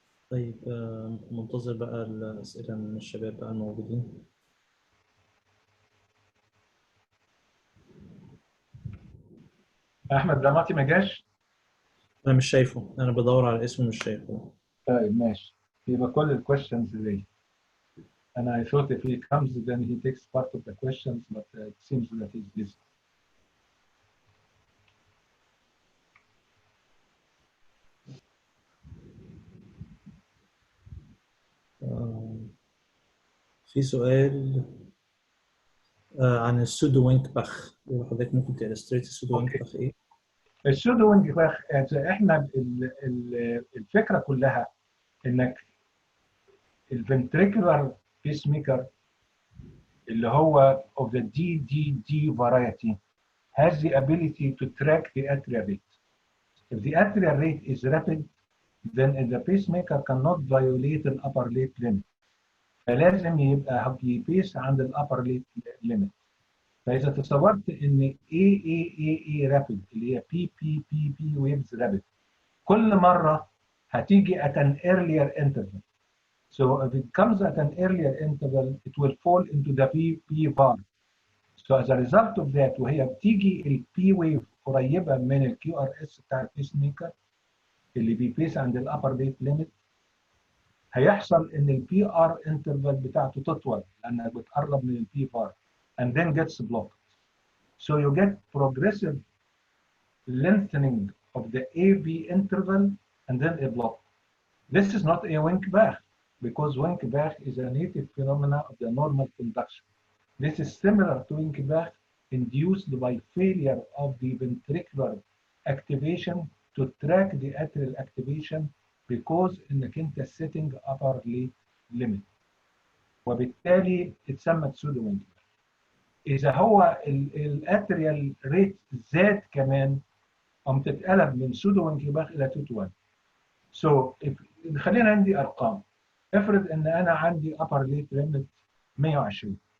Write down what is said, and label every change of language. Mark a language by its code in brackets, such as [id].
[ar] طيب منتظر بقى الأسئلة من الشباب بقى الموجودين. أحمد دماتي ما جاش؟ أنا مش شايفه، أنا بدور على اسمه مش شايفه. طيب ماشي، يبقى كل الكويشنز ليه. [en] And I thought if he comes then he takes part of the questions, but it seems that he's busy. [ar] في سؤال عن السودو وينك باخ، حضرتك ممكن تإلستريت السودو وينك باخ إيه؟ السودو وينك باخ احنا الفكره كلها انك الفنتريكولار بيس ميكر اللي هو [en] of the DDD variety has the ability to track the atrial rate. If the atrial rate is rapid, then the pacemaker cannot violate the upper rate limit. [ar] فلازم يبقى بيبيس عند الابر ليت ليميت. فاذا تصورت ان اي رابيد اللي هي بي ويفز رابيد كل مره هتيجي [en] at an earlier interval. So if it comes at an earlier interval, it will fall into the P bar. So as a result of that, [ar] وهي بتيجي البي ويف قريبه من الكيو ار اس بتاع البيس ميكر اللي بيبيس عند الابر ريت ليميت، هيحصل ان البي ار انترفال بتاعته تطول لانها بتقرب من البي بار [en] and then gets blocked. So you get progressive lengthening of the AV interval and then a block. This is not a Wink-Bach because Wink-Bach is a native phenomena of the normal conduction. This is similar to Wink-Bach induced by failure of the ventricular activation to track the atrial activation because [ar] انك انت [en] setting upper limit. [ar] وبالتالي اتسمى سودو وينك. اذا هو الاتريال ريت زاد كمان قام تتقلب من سودو وينك باخ الى 2 to 1. So خلينا عندي ارقام. افرض ان انا عندي upper rate limit 120.